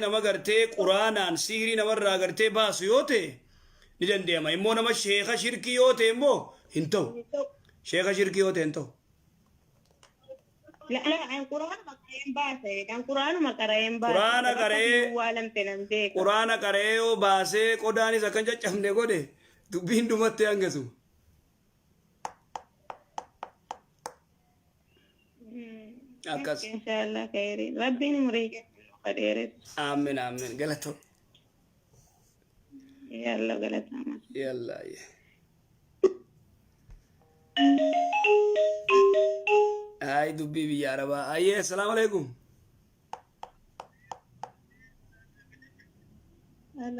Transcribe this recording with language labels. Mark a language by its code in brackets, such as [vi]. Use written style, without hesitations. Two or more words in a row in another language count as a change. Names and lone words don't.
[om] nama gartee quraanaan siirii namarraa gartee baasu yoo ta'e ni dandeema immoo nama sheeka shirkii yoo ta'e immoo hin ta'u sheeka shirkii yoo ta'e hin ta'u quraana qaree yoo baasee qodaanis akkan caccabne godhe dubbiin dhumatti hangasu akkas [ar] إن شاء الله خيرا [om] rabbiin umrii qadheeres [ar] آمين آمين [om] galatoo [ar] يلا قالت يلا هاي دبي يا ربا اي السلام عليكم هلا